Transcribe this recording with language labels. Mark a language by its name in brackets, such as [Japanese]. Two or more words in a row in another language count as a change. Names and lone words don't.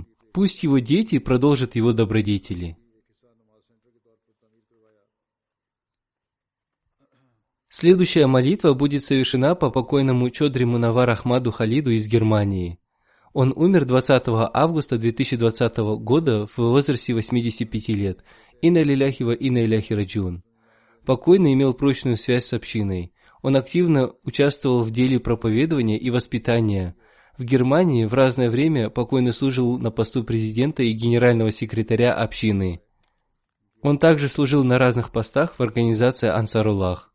[Russian] Пусть его дети продолжат его добродетели». Следующая молитва будет совершена по покойному Чодри Мунаввар Ахмаду Халиду из Германии. Он умер 20 августа 2020 года в возрасте 85 лет. [Arabic] إنا لله وإنا إليه راجعون. [Russian] Покойный имел прочную связь с общиной. Он активно участвовал в деле проповедования и воспитания. В Германии в разное время покойный служил на посту президента и генерального секретаря общины. Он также служил на разных постах в организации Ансаруллах.